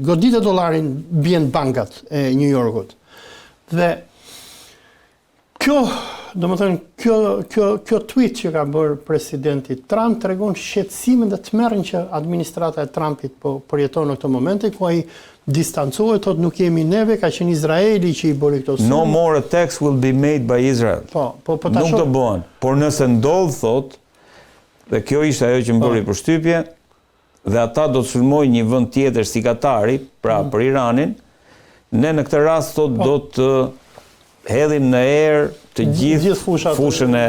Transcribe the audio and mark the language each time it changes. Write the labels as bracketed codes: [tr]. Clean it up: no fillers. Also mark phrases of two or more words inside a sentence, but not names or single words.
[sq] Godite dollarin bien bankat e New Yorkut. Dhe kjo tweet që ka bërë presidenti Trump tregon shqetësimin dhe tmerrin që administrata e Trumpit po përjeton në këtë momente, ku ai distancohet, thotë nuk jemi neve, ka qenë Izraeli që i bëri këto sulme. [en] No more attacks will be made by Israel. [sq] Nuk do bëhen. Por nëse ndodh, thotë, dhe kjo ishte ajo që më bëri përshtypje, dhe ata do të sulmojnë një vend tjetër si Katari, pra për Iranin, ne në këtë rast thotë do të hedhim në erë të gjithë fushën e